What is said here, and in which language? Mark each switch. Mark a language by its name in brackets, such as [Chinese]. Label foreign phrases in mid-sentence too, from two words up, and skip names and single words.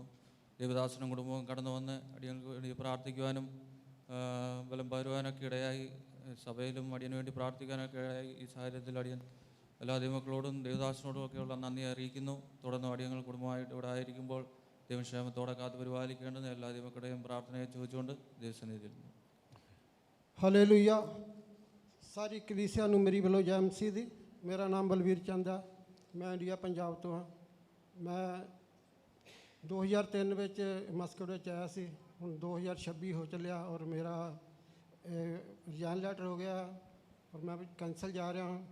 [Malayalam] ദേവദാസനും കുടുംബവും കടന്നു വന്ന് അടിയങ്ങൾക്ക് വേണ്ടി പ്രാർത്ഥിക്കുവാനും ബലം പകരുവാനൊക്കെ ഇടയായി. സഭയിലും അടിയന് വേണ്ടി പ്രാർത്ഥിക്കാനൊക്കെ ഇടയായി. ഈ സാഹചര്യത്തിൽ അടിയൻ എല്ലാ ദൈവമക്കളോടും ദേവദാസനോടും ഒക്കെയുള്ള നന്ദി അറിയിക്കുന്നു. തുടർന്ന് അടിയങ്ങൾ കുടുംബമായിട്ട് ഇവിടെ ആയിരിക്കുമ്പോൾ ദൈവക്ഷേമത്തോടെ കാത്തു പരിപാലിക്കേണ്ടത് എല്ലാ ദൈവങ്ങളുടെയും പ്രാർത്ഥനയെ ചോദിച്ചുകൊണ്ട് ദൈവസന്നിധിയിൽ. [Punjabi] ਹਾਲੇਲੂਇਆ। ਸਾਰੀ ਕਲੀਸਿਆ ਨੂੰ ਮੇਰੀ ਵੱਲੋਂ ਜੈ ਮਸੀਹ ਦੀ। ਮੇਰਾ ਨਾਮ ਬਲਵੀਰ ਚੰਦ ਹੈ। ਮੈਂ ਇੰਡੀਆ ਪੰਜਾਬ ਤੋਂ ਹਾਂ। ਮੈਂ 2003 ਵਿੱਚ ਮਸਕਟ ਵਿੱਚ ਆਇਆ ਸੀ। ਹੁਣ 2026 ਹੋ ਚੱਲਿਆ ਔਰ ਮੇਰਾ [English] resign letter [Punjabi] ਹੋ ਗਿਆ ਔਰ ਮੈਂ ਕੈਂਸਲ ਜਾ ਰਿਹਾ ਹਾਂ।